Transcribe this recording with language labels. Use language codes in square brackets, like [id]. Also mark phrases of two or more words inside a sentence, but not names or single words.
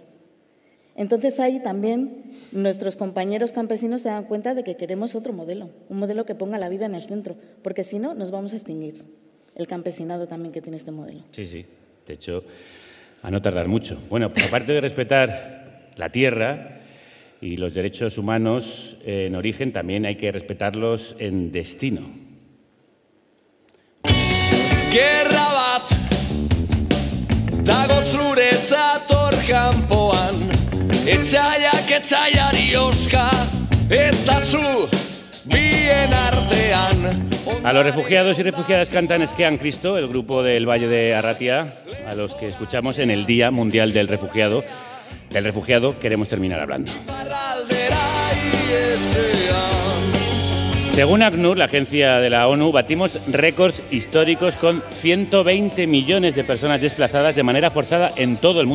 [es] Entonces ahí también nuestros compañeros campesinos se dan cuenta de que queremos otro modelo, un modelo que ponga la vida en el centro, porque si no nos vamos a extinguir. El campesinado también que tiene este modelo. Sí, sí. De hecho, a no tardar mucho. Bueno, pues aparte de respetar la tierra y los derechos humanos en origen, también hay que respetarlos en destino. [eu] Gerra bat dago zuretzat hor kanpoan, etxaiak etxaiari oska eta zu bien artean. [es] A los refugiados y refugiadas cantan Esquean Cristo, el grupo del Valle de Arratia, a los que escuchamos en el Día Mundial del Refugiado. Del refugiado queremos terminar hablando. Según ACNUR, la agencia de la ONU, batimos récords históricos con 120 millones de personas desplazadas de manera forzada en todo el mundo.